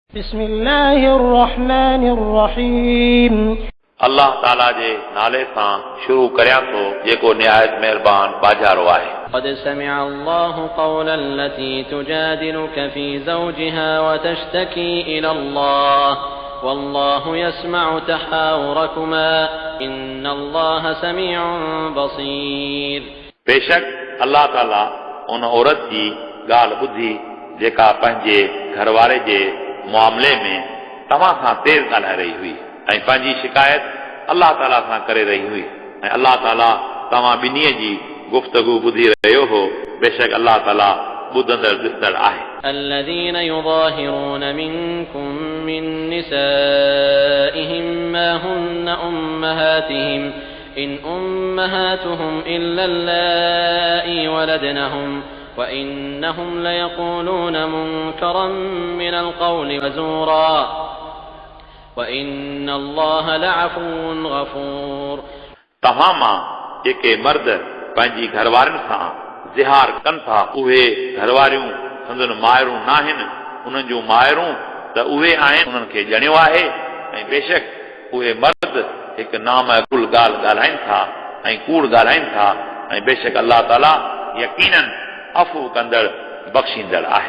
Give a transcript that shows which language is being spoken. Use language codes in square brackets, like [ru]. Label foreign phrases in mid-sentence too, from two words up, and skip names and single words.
[ar] بسم الله الرحمن الرحيم [sd] अल्लाह ताला जे नाले सां शुरू करियां थो जेको निहायत महिरबान बाजारो आहे। [ar] قد سمع الله قول التي تجادلك في زوجها وتشتكي إلى الله والله يسمع تحاوركما إن الله سميع بصير। [sd] बेशक अल्लाह ताला उन औरत जी ॻाल्हि ॿुधी जेका पंहिंजे घरवारे जे मामले में तव्हां सां तेज़ ॻाल्हाए रही हुई ऐं पंहिंजी शिकायत अल्लाह ताला सां करे रही हुई ऐं अल्लाह ताला तव्हां ॿिन्हीअ जी गुफ़्तगू ॿुधी रहियो हो। बेशक अल्लाह ताला ॿुधंदड़ ॾिसंदड़ आहे। [ar] الذين يظاهرون منكم من نسائهم ما هن أمهاتهم إن أمهاتهم إلا اللائي ولدنهم وإنهم ليقولون منكرا من القول وزورا وإن الله لعفو غفور। [sd] तव्हां मां जेके मर्द पंहिंजी घरवारनि सां ज़िहार कनि था उहे घरवारियूं संदन मायरूं न आहिनि। उन्हनि जूं मायरूं त उहे आहिनि उन्हनि खे ॼणियो आहे ऐं बेशक उहे मर्द हिकु नामकुल ॻाल्हि ॻाल्हाइनि था ऐं कूड़ ॻाल्हाइनि था ऐं बेशक अल्लाह ताला यकीनन अफ़ू कंदड़ बख़्शींदड़ आहे।